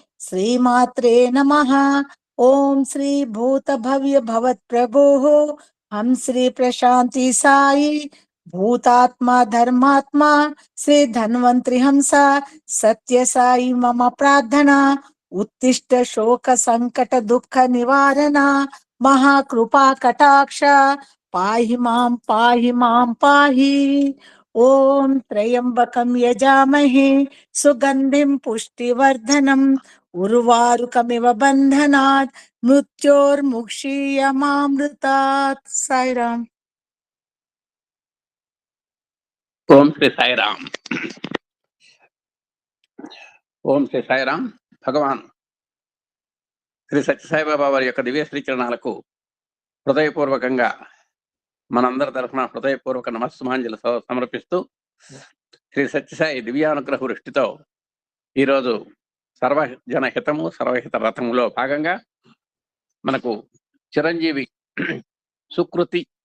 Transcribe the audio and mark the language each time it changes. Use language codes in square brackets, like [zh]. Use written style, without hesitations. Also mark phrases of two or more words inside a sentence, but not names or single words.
[sa] श्रीमात्रे नमः ओम श्री भूत भव्य भवत् प्रभो हम श्री प्रशांति साई भूतात्मा धर्मात्मा श्री धन्वंतरि हंसा सत्य साई मम प्रार्थना उत्तिष्ठ शोक संकट दुख निवारण महाकृपा कटाक्ष पाहि मां पाहि। ओम त्र्यंबकं यजामहे सुगंधिं पुष्टिवर्धनम् उर्वारुकमिव बन्धनात् मृत्योर्मुक्षीयमामृतात्। साईराम। [te] ఓం శ్రీ సాయిరామ్. ఓం శ్రీ సాయిరామ్. భగవాన్ శ్రీ సత్యసాయిబాబా వారి యొక్క దివ్య శ్రీచరణాలకు హృదయపూర్వకంగా మనందరి తరఫున హృదయపూర్వక నమస్సుమాంజలి సమర్పిస్తూ శ్రీ సత్యసాయి దివ్యానుగ్రహ వృష్టితో ఈరోజు సర్వజన హితము సర్వహిత రథములో భాగంగా మనకు చిరంజీవి సుకృతి